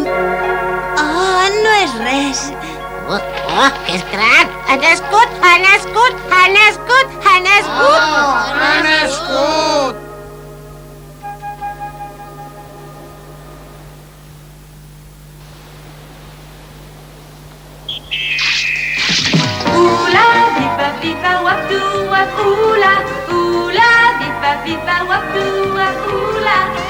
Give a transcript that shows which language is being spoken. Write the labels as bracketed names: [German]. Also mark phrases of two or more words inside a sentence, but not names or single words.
[Catalan] No és res. Que és gran! Ha nascut! Oula, viva, waptu, wap, oula, viva, waptu, wap, oula,